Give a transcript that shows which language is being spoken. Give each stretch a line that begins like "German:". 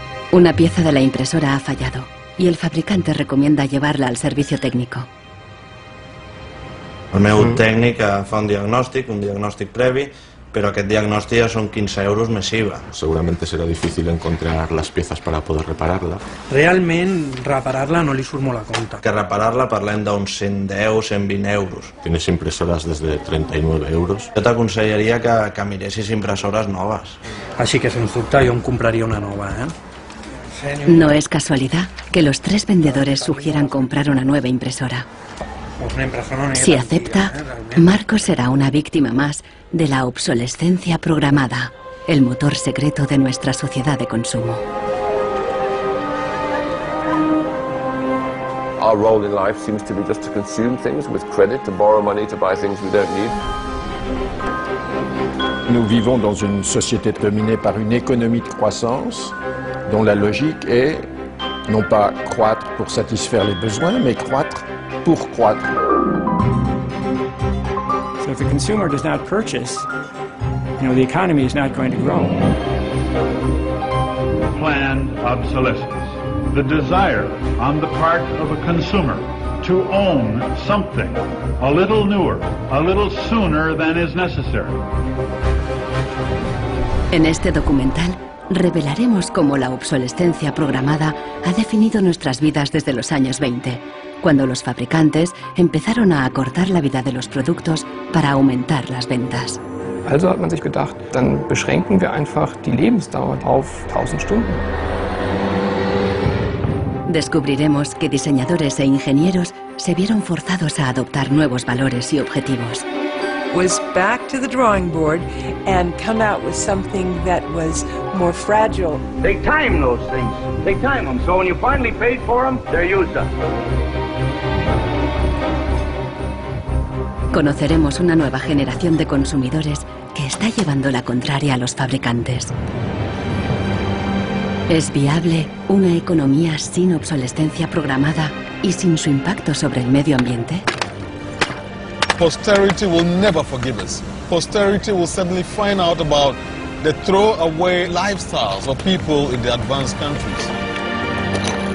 Spanish: Una pieza de la impresora ha fallado y el fabricante recomienda llevarla al servicio técnico.
Catalan: El meu tècnic fa un diagnòstic previ, pero aquest diagnòstic ja són 15 euros més IVA.
Spanish: Seguramente será difícil encontrar las piezas para poder repararla.
Catalan: Realment, reparar-la no li surt molt a compte. Que reparar-la parlem d'uns 110, 120 euros.
Spanish: Tienes impresoras desde 39 euros.
Catalan: Jo t'aconsellaria que miressis impressores noves. Així que, sens dubte, jo em compraria una nova,
Spanish: No es casualidad que los tres vendedores sugieran comprar una nueva impresora. Si acepta, Marcos será una víctima más de la obsolescencia programada, el motor secreto de nuestra sociedad de consumo.
English: Our role in life seems to be just to consume things with credit, to borrow money to buy things we don't need.
French: Nous vivons dans une société dominée par une économie de croissance dont la logique est non pas croître pour satisfaire les besoins, mais croître pour croître.
English: So if the consumer does not purchase, the economy is not going to grow. Planned obsolescence. The desire on the part of a consumer to own something a little newer, a little sooner than is necessary.
Spanish: En este documental revelaremos cómo la obsolescencia programada ha definido nuestras vidas desde los años 20, cuando los fabricantes empezaron a acortar la vida de los productos para aumentar las ventas.
German: Also hat man sich gedacht, dann beschränken wir einfach die Lebensdauer auf 1000 Stunden.
Spanish: Descubriremos que diseñadores e ingenieros se vieron forzados a adoptar nuevos valores y objetivos.
English: Was back to the drawing board and come out with something that was more fragile. They time those things. They time them. So when you finally paid for them, they're used up.
Spanish: Conoceremos una nueva generación de consumidores que está llevando la contraria a los fabricantes. ¿Es viable una economía sin obsolescencia programada y sin su impacto sobre el medio ambiente?
English: Posterity will never forgive us. Posterity will suddenly find out about the throwaway lifestyles of people in the advanced countries.